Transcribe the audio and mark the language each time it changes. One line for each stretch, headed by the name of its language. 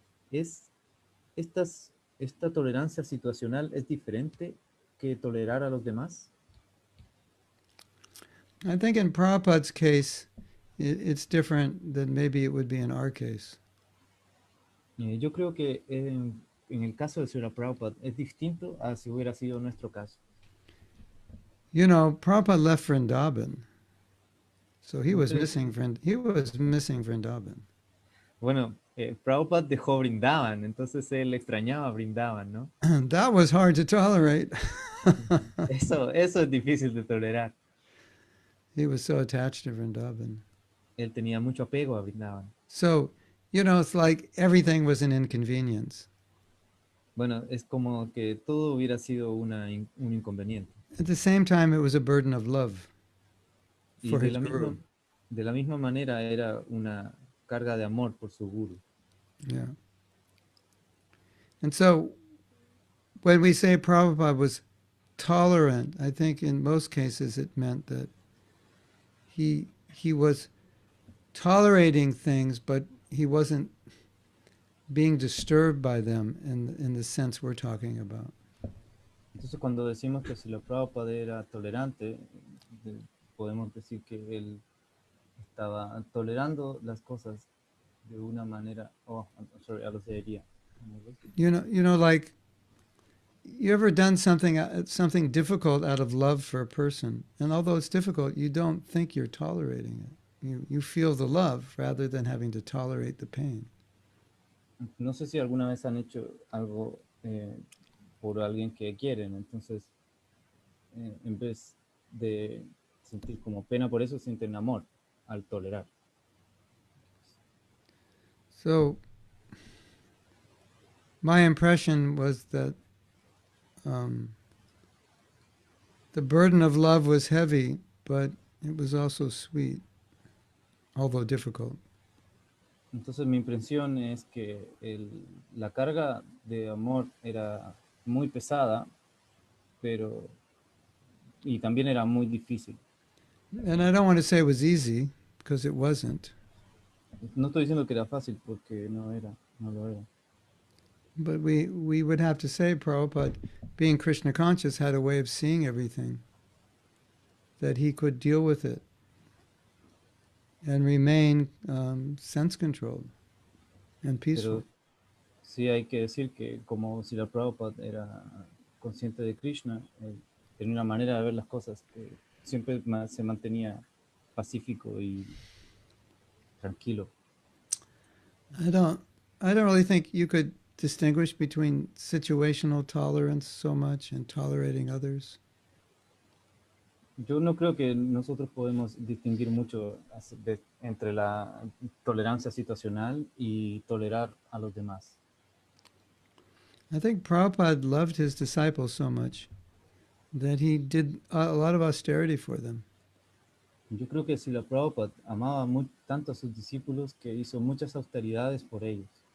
Spanish: ¿Es esta tolerancia situacional es diferente que tolerar a los demás?
English: I think in Prabhupada's case, it's different than maybe it would be in our case.
Spanish: Yo creo que en el caso de Srila Prabhupada es distinto a si hubiera sido nuestro caso.
English: You know, Prabhupada left Vrindavan, so he was
Spanish: Entonces,
English: missing Vrindavan.
Spanish: bueno, Prabhupada dejó Brindavan, entonces él extrañaba Brindavan, ¿no?
English: That was hard to tolerate.
Spanish: Eso es difícil de tolerar.
English: He was so attached to Vrindavan.
Spanish: Él tenía mucho apego a Brindavan.
English: So, you know, it's like everything was an inconvenience.
Spanish: Bueno, es como que todo hubiera sido un inconveniente.
English: At the same time, it was a burden of love
Spanish: Y
English: for
Spanish: de
English: his guru.
Spanish: la misma manera era una carga de amor por su guru. Yeah.
English: And so, when we say Prabhupada was tolerant, I think in most cases it meant that he was tolerating things, but he wasn't being disturbed by them in the sense we're talking about.
Spanish: Entonces, cuando decimos que si la Prabhupada era tolerante, podemos decir que él estaba tolerando las cosas de una manera.
English: Oh, I'm sorry,
Spanish: a lo sería.
English: You know, like you ever done something difficult out of love for a person, and although it's difficult, you don't think you're tolerating it. You feel the love rather than having to tolerate the pain.
Spanish: No sé si alguna vez han hecho algo por alguien que quieren, entonces en vez de sentir como pena por eso, sienten amor al tolerar.
English: So my impression was that the burden of love was heavy, but it was also sweet, although difficult.
Spanish: Entonces mi impresión es que la carga de amor era muy pesada, y también era muy difícil.
English: And I don't want to say it was easy, because it wasn't.
Spanish: No estoy diciendo que era fácil, porque no lo era.
English: But we would have to say Prabhupada, being Krishna conscious, had a way of seeing everything, that he could deal with it and remain sense-controlled and peaceful.
Spanish: Pero sí hay que decir que como si la Prabhupada era consciente de Krishna, tenía una manera de ver las cosas que siempre se mantenía pacífico y tranquilo.
English: I don't really think you could distinguish between situational tolerance so much and tolerating others.
Spanish: Yo no creo que nosotros podemos distinguir mucho entre la tolerancia situacional y tolerar a los demás.
English: I think Prabhupada loved his disciples so much that he did a lot of austerity for them.
Spanish: Yo creo que Srila Prabhupada amaba tanto a sus discípulos que hizo muchas austeridades por ellos.